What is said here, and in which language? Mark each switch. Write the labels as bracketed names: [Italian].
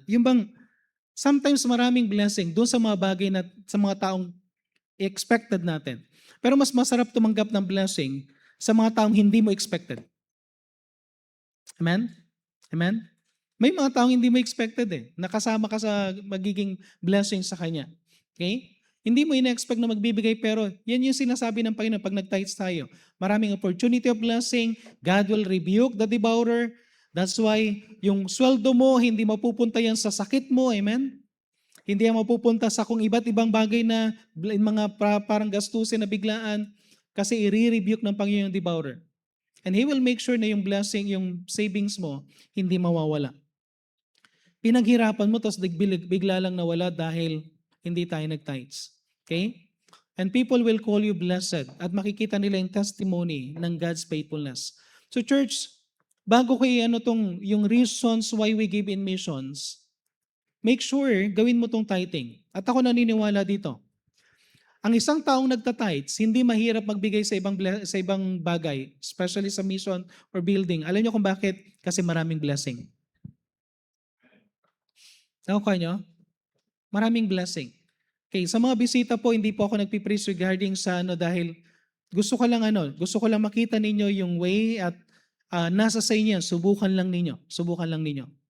[Filipino] Yung bang sometimes maraming blessing doon sa mga bagay na sa mga taong expected natin. Pero mas masarap tumanggap ng blessing sa mga taong hindi mo expected. Amen? Amen? May mga taong hindi mo expected Nakasama ka sa magiging blessing sa Kanya. Okay? Hindi mo ina-expect na magbibigay pero yan yung sinasabi ng Panginoon pag nag-tithes tayo. Maraming opportunity of blessing. [English] God will rebuke the devourer. [Filipino] That's why yung sweldo mo, hindi mapupunta yan sa sakit mo. Amen? Hindi yan mapupunta sa kung iba't ibang bagay na mga parang gastusin na biglaan kasi i-rebuke ng Panginoon yung devourer. [English] And He will make sure [Filipino] na yung blessing, yung savings mo, hindi mawawala. Pinaghirapan mo, tapos bigla lang nawala dahil hindi tayo nag-tithes. Okay? [English] And people will call you blessed [Filipino] at makikita nila yung [English] testimony ng God's faithfulness. [Filipino] So church, bago kayo yung [English] reasons why we give in missions, [Filipino] make sure gawin mo tong tithing. At ako naniniwala dito. Ang isang taong nagta-tithes, hindi mahirap magbigay sa ibang bagay, especially sa mission or building. Alam niyo kung bakit? Kasi maraming blessing. Nakuha niyo? Maraming blessing. Okay, sa mga bisita po, hindi po ako nagpipreach regarding sa dahil gusto ko lang makita ninyo yung way at nasa sa inyo, subukan lang ninyo.